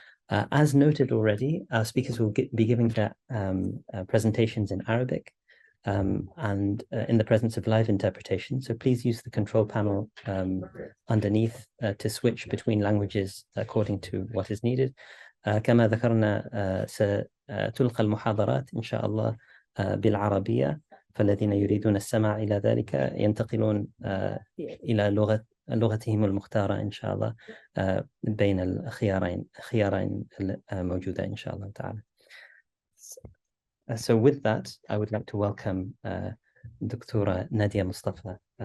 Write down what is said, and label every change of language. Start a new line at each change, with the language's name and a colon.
English: As noted already, our speakers will be giving their presentations in Arabic, and in the presence of live interpretation. So please use the control panel underneath to switch between languages according to what is needed.
Arabic: كما ذكرنا ستلقى المحاضرات إن شاء الله بالعربية، فالذين يريدون السماع إلى ذلك ينتقلون إلى لغتهم المختارة إن شاء الله بين الخيارين الموجودة إن شاء الله تعالى.
English: So with that, I would like to welcome دكتورة نادية مصطفى.